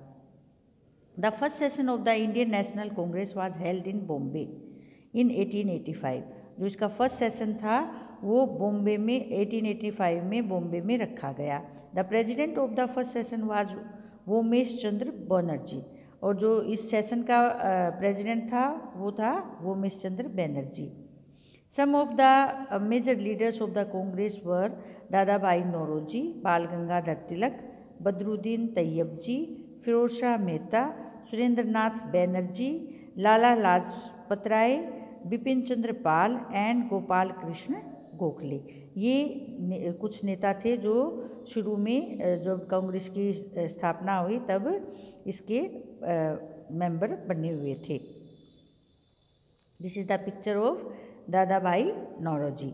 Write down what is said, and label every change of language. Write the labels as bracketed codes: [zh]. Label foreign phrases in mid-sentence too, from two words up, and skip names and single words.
[en] The first session of the Indian National Congress was held in Bombay in 1885. [hi] जो इसका [en] first session [hi] था वो बॉम्बे में 1885 में बॉम्बे में रखा गया। [en] The president of the first session was [hi] वोमेश चंद्र बनर्जी, और जो इस सेशन का प्रेजिडेंट था वो था वोमेश चंद्र बनर्जी। [en] Some of the major leaders of the Congress were Dadabhai Naoroji, Bal Gangadhar Tilak, Badruddin Tayyabji, Firoz Shah Mehta, Surendranath Banerjee, Lala Lajpat Rai, Bipin Chandra Pal and Gopal Krishna गोखले। [hi] ये कुछ नेता थे जो शुरू में जब कांग्रेस की स्थापना हुई तब इसके मेंबर बने हुए थे। [en] This is the picture of Dadabhai Naoroji.